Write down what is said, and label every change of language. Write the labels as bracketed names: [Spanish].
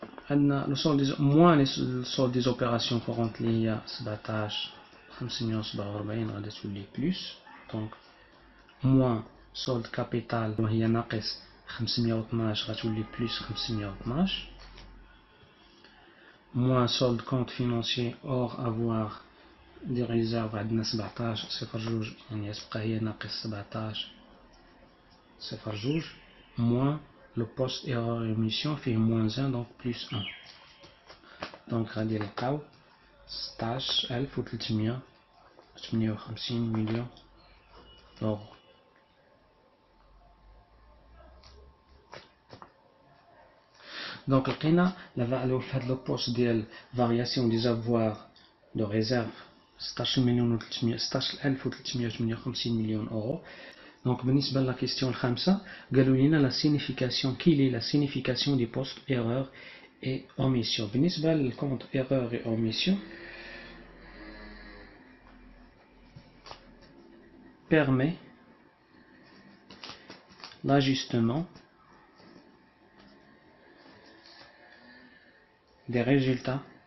[French] le solde moins le solde des opérations courantes [Arabic] اللي هي 17 547 غادي تولي [French] plus. Donc moins solde capital [Arabic] وهي ناقص 512 غتولي [French] plus 512. Moins solde compte financier hors avoir des réserves [Arabic] عندنا 17 صفر جوج يعني تبقى هي ناقص 17 صفر جوج. [French] Moins le poste erreur émission fait moins 1 donc plus 1. [Arabic] Donc غادي نلقاو 16358 مليون يورو. Donc لقينا في هذا لو بوست ديال [French] variation des avoirs de réserve [Arabic] 16358 مليون اورو. [French] Donc بالنسبة لا question [Arabic] الخامسة قالوا لنا [French] la signification quelle est la signification des postes erreur et omission. [Arabic] بالنسبة للكونت [French] erreur et omission permet l'ajustement des résultats